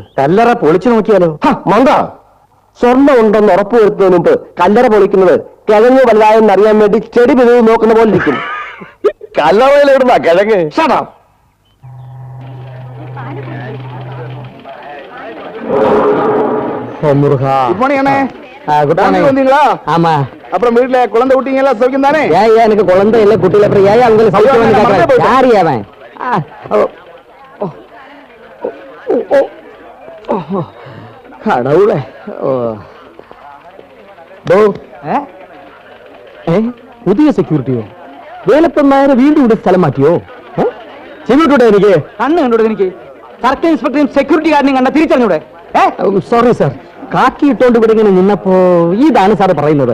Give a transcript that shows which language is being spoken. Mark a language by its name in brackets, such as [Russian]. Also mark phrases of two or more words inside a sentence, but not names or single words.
[Malayalam] കല്ലറ പൊളിച്ചു നോക്കിയാലോ? മന്ദ, സ്വർണ്ണം ഉണ്ടെന്ന് ഉറപ്പുവരുത്തുന്നതിന് മുമ്പ് കല്ലറ പൊളിക്കുന്നത് കിഴങ്ങ് വലുതായെന്ന് അറിയാൻ വേണ്ടി ചെടി പിരിവ് നോക്കുന്ന പോലെ ഇരിക്കും. കല്ലറയിലിടുന്ന കിഴങ്ങ്. [Tamil] ஆமா, அப்புறம் வீட்டுல குழந்தை ஊட்டிங்க எல்லாம் சௌக்கியம் தானே? ஏன் எனக்கு குழந்தை இல்ல, குட்டியில அப்புறம் ஏன் அவங்க சௌக்கியம்? யாரு அவன்? கடவுளே. [Malayalam] പുതിയ സെക്യൂരിറ്റിയോ? വേലപ്പന്മാരെ വീണ്ടും ഇവിടെ സ്ഥലം മാറ്റിയോ? ചെവിട്ടൂടെ എനിക്ക്? കണ്ണ് കണ്ടൂടെ എനിക്ക്? സർക്കിൾ ഇൻസ്പെക്ടറും സെക്യൂരിറ്റി ഗാർഡിനെയും കണ്ട തിരിച്ചറിഞ്ഞൂടെ? സോറി സാർ, കാക്കി ഇട്ടോണ്ട് ഇവിടെ ഇങ്ങനെ നിന്നപ്പോ ഇതാണ് സാർ പറയുന്നത്.